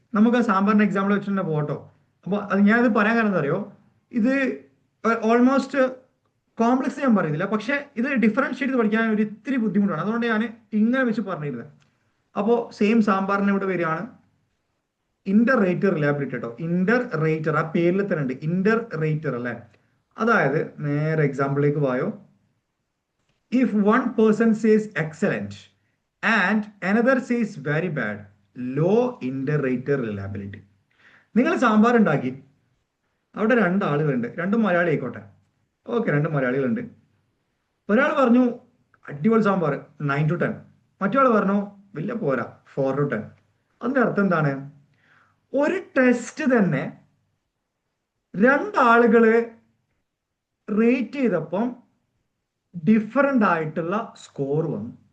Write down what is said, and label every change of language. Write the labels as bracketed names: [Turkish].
[Malayalam] നമുക്ക് ആ സാമ്പാറിന്റെ എക്സാമ്പിൾ വെച്ചിട്ട് പോട്ടോ. അപ്പോൾ അത് ഞാനിത് പറയാൻ കാരണം എന്താ അറിയോ, ഇത് ഓൾമോസ്റ്റ് കോംപ്ലക്സ് ഞാൻ പറയുന്നില്ല, പക്ഷെ ഇത് ഡിഫറൻഷിയേറ്റ് ചെയ്ത് പഠിക്കാൻ ഒരു ഇത്തിരി ബുദ്ധിമുട്ടാണ്, അതുകൊണ്ട് ഞാൻ ഇങ്ങനെ വെച്ച് പറഞ്ഞിരുന്നത്. അപ്പോൾ സെയിം സാമ്പാറിന് ഇവിടെ വരികയാണ് ഇന്റർ റേറ്റർ റിലയബിലിറ്റി കേട്ടോ. ഇന്റർ റേറ്റർ ആ പേരിൽ തന്നെ ഉണ്ട്, ഇന്റർ റേറ്റർ അല്ലേ. അതായത് നേരെ എക്സാമ്പിളിലേക്ക് പോയോ. [English] If one person says excellent and another says very bad, low inter-rater reliability. [Malayalam] നിങ്ങൾ സാമ്പാർ ഉണ്ടാക്കി, അവിടെ രണ്ടാളുകളുണ്ട്, രണ്ടും മലയാളി ആയിക്കോട്ടെ, ഓക്കെ, രണ്ടും മലയാളികളുണ്ട്. ഒരാൾ പറഞ്ഞു അടിപൊളി സാമ്പാർ 9 to 10, മറ്റൊരാൾ പറഞ്ഞു വലിയ പോരാ 4 to 10. അതിന്റെ അർത്ഥം എന്താണ്? ഒരു ടെസ്റ്റ് തന്നെ രണ്ടാളുകള് റേറ്റ് ചെയ്തപ്പം ഡിഫറൻ്റ് ആയിട്ടുള്ള സ്കോർ വന്നു.